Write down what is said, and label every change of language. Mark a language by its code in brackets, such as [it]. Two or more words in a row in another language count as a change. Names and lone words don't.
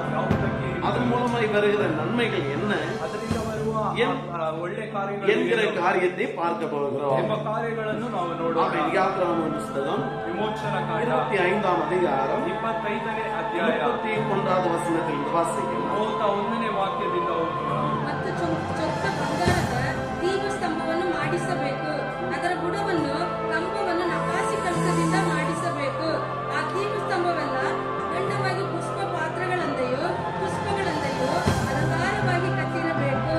[ta] அதன் மூலமாய் வருகிற நன்மைகள் என்ன என்கிற காரியத்தை பார்க்க போகிறோம். யாத்ராகம புஸ்தகம் 25ஆம் அதிகாரம் 31வது வசனத்தில் வாசிக்கலாம். [kn] ದೀಪಸ್ತಂಭವನ್ನು ಮಾಡಿಸಬೇಕು. ಅದರ ಬುಡವನ್ನು ಕಂಬವನ್ನು ನಕಾಸಿ ಕಲಸದಿಂದ ಮಾಡಿಸಬೇಕು. ಆ ದೀಪಸ್ತಂಭವೆಲ್ಲ ಅಖಂಡವಾಗಿ ಪುಷ್ಪ ಪಾತ್ರಗಳಂತೆಯೋ ಪುಷ್ಪಗಳಂತೆಯೋ ಅಲಂಕಾರವಾಗಿ ಕಟ್ಟಿರಬೇಕು.